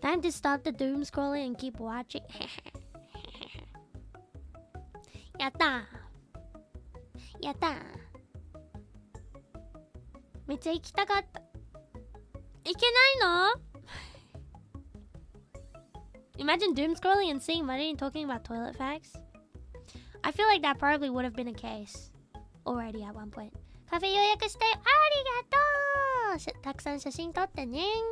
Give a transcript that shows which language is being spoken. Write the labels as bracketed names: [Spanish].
[English] Time to stop the doom scrolling and keep watching. [Japanese] やったやっためっちゃ行きたかった。行けないの [English] Imagine doom scrolling and seeing Money and talking about toilet facts. I feel like that probably would have been a case already at one point. [Japanese] カフェ予約してありがとう。たくさん写真撮ってね。